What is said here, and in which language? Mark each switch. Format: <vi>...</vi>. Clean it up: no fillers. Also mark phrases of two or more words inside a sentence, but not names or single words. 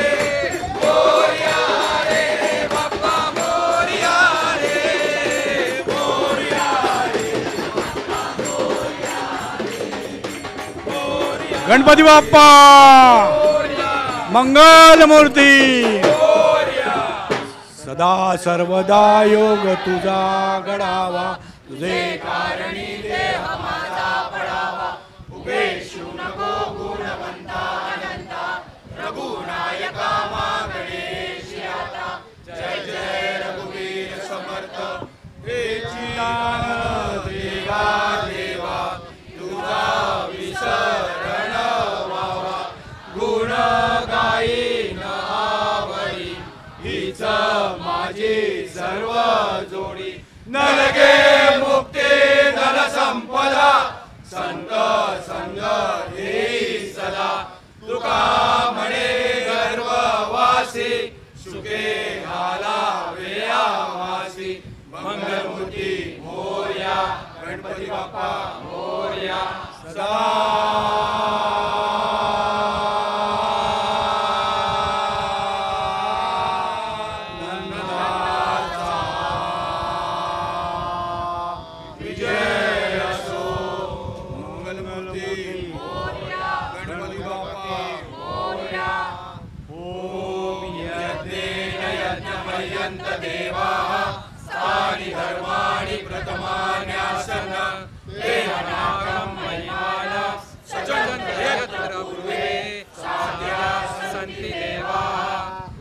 <mr>मोरया रे बाप्पा मोरया रे मोरया रे गणपती बाप्पा मंगल मूर्ती सदा सर्वदा योग तुझा घडावा तुझे कारणी देह माझा पडावा उभे शिव नको गुणवंता अनंता रघुनायका मा गणेश आता जय जय रघुवीर समर्थ हे चिदानंद देवा देवा तुझा विसरण व्हावा गुण गायीन आवरी हीच माझी सर्व जोडी नरगे मुक्ती धन संपदा संत संग देई सदा तुका म्हणे गर्ववासी सुखे घाला वेयावासी मंगलमूर्ती मोरया गणपती बाप्पा मोरया. सदा विजय असो. मंगलमूर्ती गणपती बाप्पा</mr> <sa>ओम यज्ञेन यज्ञमयन्त देवाः तानि धर्माणि प्रथमान्यासन ते अनागम महिमान सचंत यत्र पूर्वे साध्या सन्ति देवाः.</sa>